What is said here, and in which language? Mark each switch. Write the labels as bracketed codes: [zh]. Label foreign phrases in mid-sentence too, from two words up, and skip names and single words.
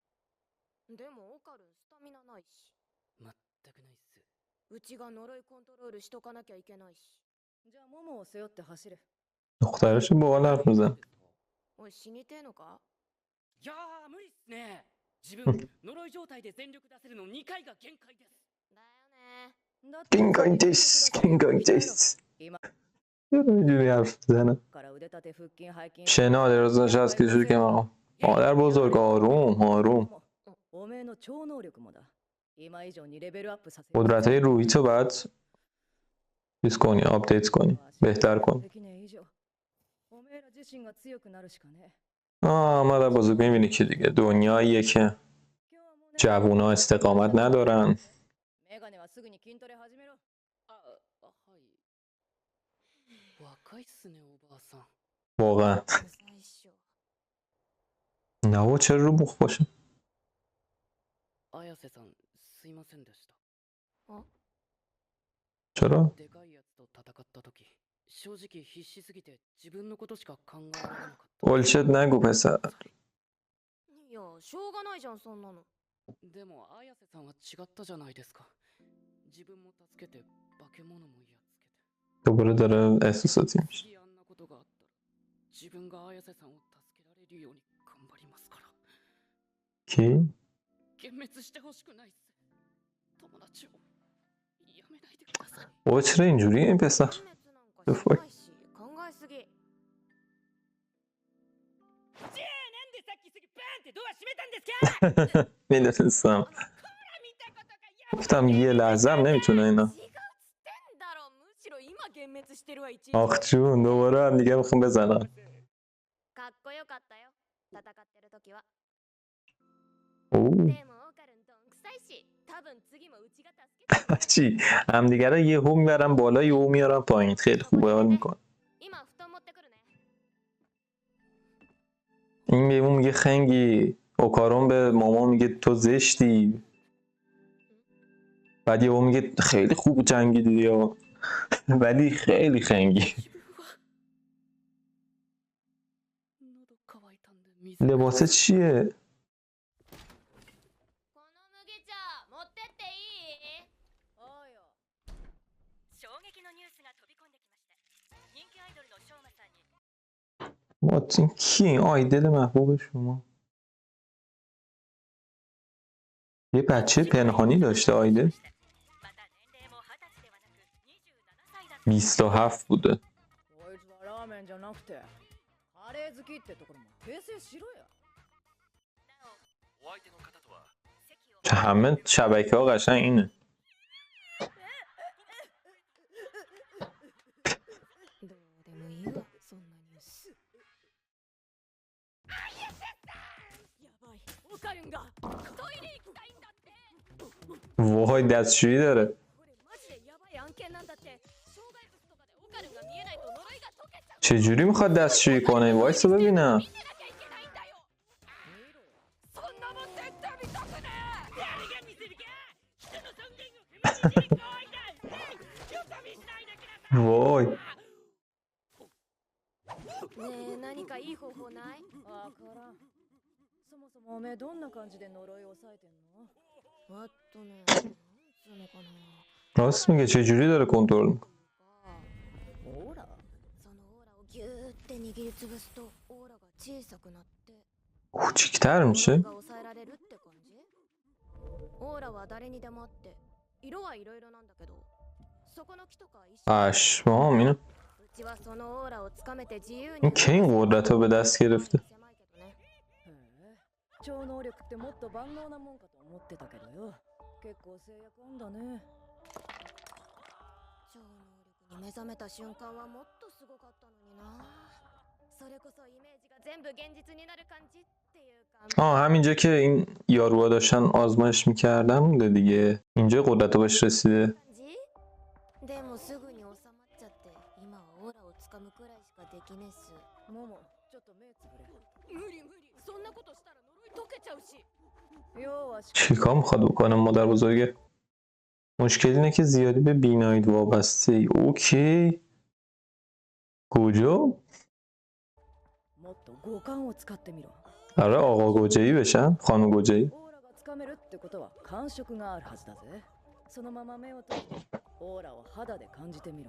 [ja] でもオカルンスタミナないし。全くないっす。うちが呪いコントロールしとかなきゃいけないし。じゃあモモを背負って走れ。 [fa] دخترشو با حال حرف میزن. [ja] おい死にてえのか？いやー無理っすね。自分呪い状態で全力出せるの2回が限界です。だよね。限界です限界です今 [fa] چرا اینجوری حرف میزنه [ja] から腕立て腹筋背筋 [fa] شنا دراز نشست کشید که من مادر بزرگ آروم آروم [ja] おめえの超能力もだ。今以上にレベルアップさせ [fa] قدرت های روحی تو باید چیز کنی آپدیت کنی بهتر کنی [ja] できねえ以上おめえら自身が強くなるしかね。 [fa] مادر بزرگ میبینی که دیگه دنیاییه که جوونا استقامت ندارن [ja] メガネはすぐに筋トレ始めろ。あ、はい。若いっすね、おばあさん。 [fa] واقعا [ja] 最初 [fa] نه و چرا رو مخ باشه [ja] 綾瀬さん、すいませんでした。 [fa] چرا [ja] でかいやつと戦った時、正直必死すぎて自分のことしか考えられなかった。 [fa] بلشت نگو پسر [ja] いやしょうがないじゃんそんなの。でも綾瀬さんは違ったじゃないですか。自分も助けて化け物もやっつけて。 [fa] دوباره داره احساساتی میشه [ja] 次あんなことがあったら自分が綾瀬さんを助けられるように頑張りますから。 [fa] کی [ja] 幻滅してほしくないっす。友達をやめないでください。 [fa] بابا چرا اینجوری این پسر [ja] 滅なんかしないし考えすぎ。じゃあなんでさっきすぐバーンってドア閉めたんですか。 [fa] میدونستم [ja] 見たことがや [fa] گفتم یه لحظه هم نمیتونه اینا [ja] 違うっつってんだろ。むしろ今幻滅してるわ一日。 [fa] آخ جون دوباره هم دیگه میخوام بزنم [ja] かっこよかったよ戦ってる時は。 اوه でもオーカルンどんくさいし多分次もうちが助けて。 [fa] چی هم دیگه رو یهو میبرم بالا یهو میارم پایین خیلی خوبه حال میکنه [ja] 今布団持ってくるね。 [fa] این به اون میگه خنگی اوکارون به ماما میگه تو زشتی بعد یهو میگه خیلی خوب جنگیدی یا ولی خیلی خنگی [ja] 喉乾いたんで水 [fa] لباسه چیه [ja] この麦茶持ってっていい？おうよ。衝撃のニュースが飛び込んできました。人気アイドルのショウマさんに [fa] ماتین کی آیدل محبوب شما یه بچه پنهانی داشته آیدل [ja] また年齢も20歳ではなく27歳だった。 [fa] 27 بوده [ja] こいつはラーメンじゃなくてカレー好きってところも訂正しろや。お相手の方とは [fa] همه شبکه ها قشنگ اینه [ja] どうでもいいわそんなニュース。やばいオカルンがトイレ行きたいんだって。 [fa] وای دستشویی داره [ja] これマジでやばい案件なんだって。障害物とかでオカルンが見えないと呪いが解けちゃう。 [fa] چجوری میخواد دستشویی کنه وایسا ببینم [ja] 見てなきゃいけないんだよ。見ろよ。そんなもん絶対見たくねえ。誰が見せるか。人の尊厳を踏みにじる行為だ。よそ見しないでください。 [fa] وای [ja] ねえ何かいい方法ない？わからん。そもそもおめえどんな感じで呪いを抑えてんの？なんつうのかな。 [fa] راست میگه چجوری داره کنترل میکنه [ja] オーラ？そのオーラをギューって握りつぶすとオーラが小さくなって [fa] کوچیک‌تر [ja] 呪い [fa] میشه [ja] が抑えられるって感じ？オーラは誰にでもあって色はいろいろなんだけどそこの木とか一緒。 [fa] پشمام اینو [ja] うちはそのオーラをつかめて自由に [fa] این کی این قدرت رو به دست گرفته [ja] 狭いけどね。へえ、超能力ってもっと万能なもんかと思ってたけどよ。結構制約あんだね。超能力に目覚めた瞬間はもっとすごかったのにな。それこそイメージが全部現実になる感じっていうか。 [fa] آه همینجا که این یاروها داشتن آزمایش میکردن بوده دیگه اینجا قدرت رو بهش رسیده [ja] 感じ？でもすぐに収まっちゃって今はオーラをつかむくらいしかできねえっす。もも、ちょっと目つぶれ。無理無理。そんなことしたら呪い解けちゃうし。要は [fa] چیکار میخواد بکنه مادر بزرگه مشکل اینه که زیادی به بینایید وابسته ای اوکی کجا؟ [ja] もっと五感を使ってみろ。 [fa] آره آقا گوجه‌ای بشن خانم گوجه‌ای [ja] オーラがつかめるってことは感触があるはずだぜ。そのまま目を閉じてオーラを肌で感じてみろ。